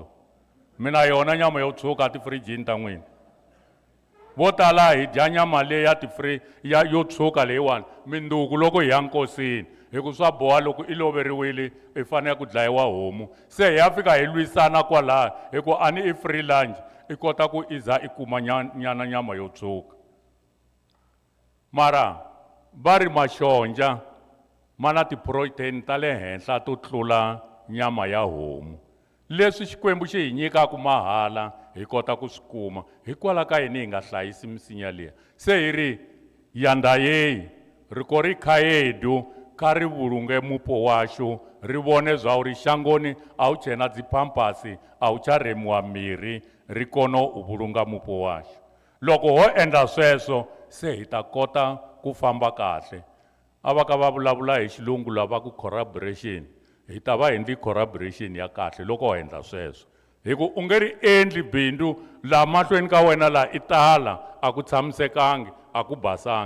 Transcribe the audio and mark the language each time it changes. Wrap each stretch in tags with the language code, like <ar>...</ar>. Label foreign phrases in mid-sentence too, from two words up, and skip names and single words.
<ts>Mina yona nyama yo tshuka tifrijini ta n'wina. Vo tala hi dya nyama leyi yo tshuka leyiwani mindzuku loko hi ya nkosini, hi ku swa boha loko i loveriwile i fanele ku dlayiwa homu. Se hi ya fika hi lwisana kwalaha, hi ku a ni i free lunch, i kota ku i za i kuma nyana nyama yo tshuka. Mara va ri maxonja ma na ti-protein ta le henhla to tlula nyama ya homu. Leswi Xikwembu xi hi nyikaka mahala hi kota ku swi kuma, hikwalaho ka yini hi nga hlayisi misinya liya.</ts> <ve>Se hi ri yanda yeyi ri ko ri khayedu ka ri vhulunge mupo washu, ri vone zwa uri shangoni a wu tshena dzipampasi, a wu tsha remiwa mirhi, ri kono u vhulunga mupo washu.</ve> <ts>Loko ho endla sweswo, se hi ta kota ku famba kahle. A va ka va vulavula hi xilungu lava ku collaboration, hi ta va endli collaboration ya kahle loko ho endla sweswo. Hi ku u nge ri endli bindzu laha mahlweni ka wena laha i tala, a ku tshamisekangi, a ku basangi.</ts>